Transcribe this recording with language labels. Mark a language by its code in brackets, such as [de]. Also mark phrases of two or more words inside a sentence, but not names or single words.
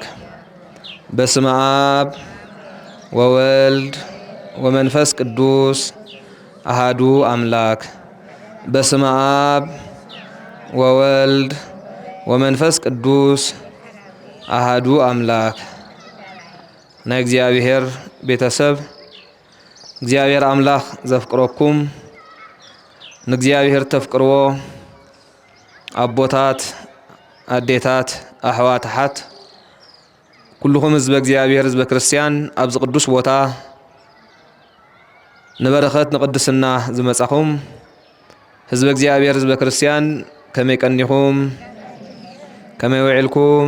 [gez] በስመ አብ ወወልድ ወመንፈስ ቅዱስ አሃዱ አምላክ። በስመ አብ ወወልድ ወመንፈስ ቅዱስ አሃዱ አምላክ። [ti] ናይ እግዚአብሔር ቤተሰብ እግዚአብሔር አምላክ ዘፍቅረኩም ንእግዚአብሔር ተፍቅርዎ አቦታት አዴታት አሕዋትሓት ኩልኩም ህዝበ እግዚአብሔር ህዝበ ክርስቲያን ኣብዚ ቅዱስ ቦታ ንበረኸት ንቅድስና ዝመጻኹም ህዝበ እግዚአብሔር ህዝበ ክርስቲያን ከመይ ቀኒኹም ከመይ ውዒልኩም?